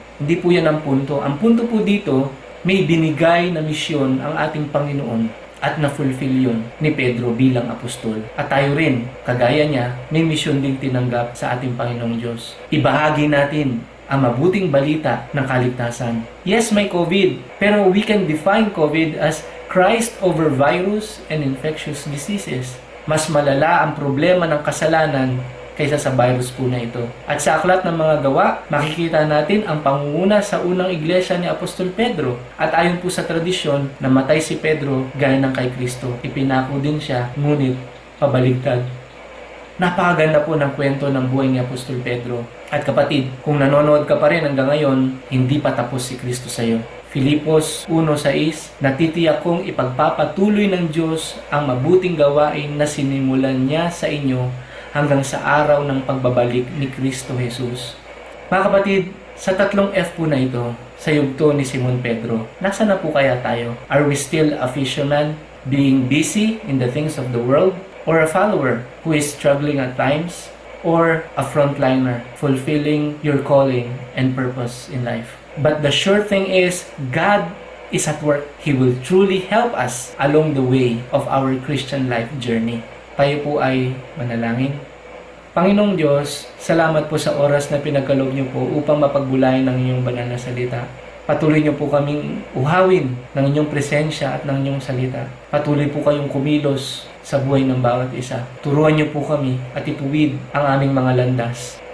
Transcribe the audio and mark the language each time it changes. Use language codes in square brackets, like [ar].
[tl] Hindi po yan ang punto. Ang punto po dito, may binigay na misyon ang ating Panginoon at na-fulfill yun ni Pedro bilang apostol. At tayo rin, kagaya niya, may misyon din tinanggap sa ating Panginoong Diyos. Ibahagi natin ang mabuting balita ng kaligtasan. [en] Yes, [tl] may COVID, pero [en] we can define COVID as Christ over virus and infectious diseases. [tl] Mas malala ang problema ng kasalanan kaysa sa virus po na ito. At sa aklat ng mga gawa, makikita natin ang pangunguna sa unang iglesia ni Apostol Pedro. At ayon po sa tradisyon, namatay si Pedro gaya ng kay Kristo. Ipinako din siya, ngunit pabaligtad. Napakaganda po ng kwento ng buhay ni Apostol Pedro. At kapatid, kung nanonood ka pa rin hanggang ngayon, hindi pa tapos si Kristo sa iyo. Filipos 1:6, natitiyak kong ipagpapatuloy ng Diyos ang mabuting gawain na sinimulan niya sa inyo hanggang sa araw ng pagbabalik ni Kristo Jesus. Mga kapatid, sa 3 F po na ito, sa yugto ni Simon Pedro, nasa na po kaya tayo? [en] Are we still a fisherman, being busy in the things of the world? Or a follower who is struggling at times? Or a frontliner, fulfilling your calling and purpose in life? But the sure thing is, God is at work. He will truly help us along the way of our Christian life journey. [tl] Tayo po ay manalangin. Panginoong Diyos, salamat po sa oras na pinagkaloob niyo po upang mapagbulayan ng inyong banal na salita. Patuloy niyo po kaming uhawin ng inyong presensya at ng inyong salita. Patuloy po kayong kumilos sa buhay ng bawat isa. Turuan niyo po kami at ituwid ang aming mga landas.